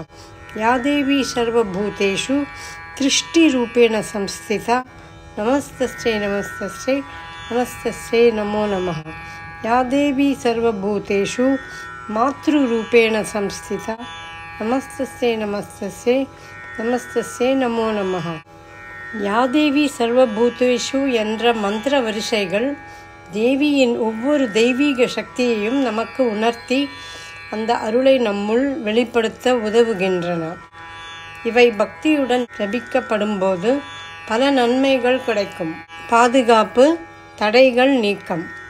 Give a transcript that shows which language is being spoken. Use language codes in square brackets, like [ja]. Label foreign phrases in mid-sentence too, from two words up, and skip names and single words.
[sa] या देवी सर्व भूतेषु त्रिष्टि रूपेण संस्थिता नमस्तस्यै नमस्तस्यै नमस्तस्यै नमो नमः. या देवी सर्व भूतेषु मातृ रूपेण संस्थिता नमस्तस्यै नमस्तस्यै नमस्तस्यै नमो नमः. या देवी सर्व भूतेषु [ta] என்ற மந்திர வரிசைகள் தேவியின் ஒவ்வொரு தெய்வீக சக்தியையும் நமக்கு உணர்த்தி அந்த அருளை நம்முள் வெளிப்படுத்த உதவுகின்றன. இவை பக்தியுடன் ஜபிக்கப்படும்போது பல நன்மைகள் கிடைக்கும். பாதுகாப்பு, தடைகள் நீக்கம்.